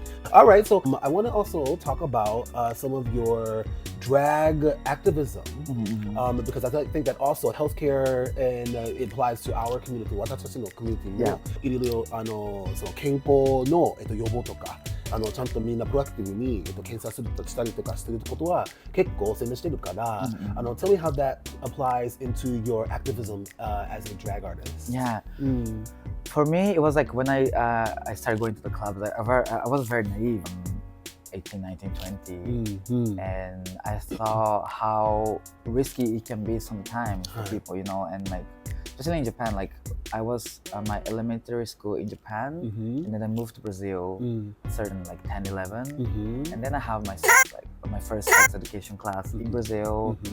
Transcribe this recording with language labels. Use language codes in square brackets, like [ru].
[en] All right, so I want to also talk about some of your drag activism, because I think that also healthcare and it applies to our community. [ja] 私たちのコミュニティもいろいろその健康の予防とか。ちゃんとみんなプロアクティブに、検査したりとかしてることは結構宣伝してるから、 [en] tell me how that applies into your activism as a drag artist. Yeah. For me, it was like when I started going to the clubs, I was very naive, 18, 19, 20, and I saw how risky it can be sometimes for people, you know, and like, especially in Japan, like I was my elementary school in Japan, and then I moved to Brazil, certain like 10, 11, and then I have my first sex education class in Brazil.